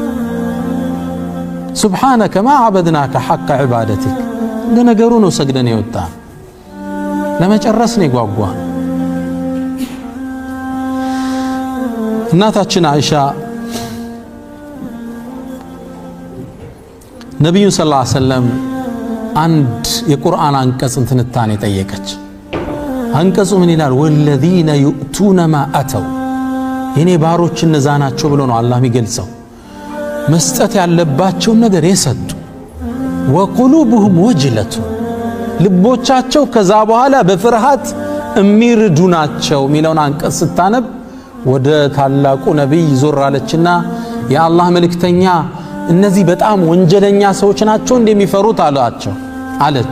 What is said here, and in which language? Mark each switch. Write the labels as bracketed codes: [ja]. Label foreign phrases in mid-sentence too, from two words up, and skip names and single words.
[ar] سبحانك ما عبدناك حق عبادتك [am] እንደነገሩ ነው ሰግደን የወጣ ለመጨረስ ነው ጓጓ እናታችን አይሻ ነብዩ [ar] صلى الله عليه وسلم [am] አንድ የቁርአን አንቀጽ ትንታኔ ጠየቀች አንቀጹ ምን ይላል [ar] والذين يؤتون ما [am] أتوا የኔ ባሮች እነዛ ናቸው ብሎ ነው አላህ የሚገልጸው መስጠት ያለባቸው ነገር የሰጡ [ar] وقلوبهم وجلة [am] ልቦቻቸው ከዛ በኋላ በፍርሃት የሚርዱ ናቸው ሚለውን አንቀጽ ስታነብ ወደ ታላቁ ነብይ ዞር አለችና የአላህ መልእክተኛ እነዚህ በጣም ወንጀለኛ ሰዎች ናቸው እንደሚፈሩት አለች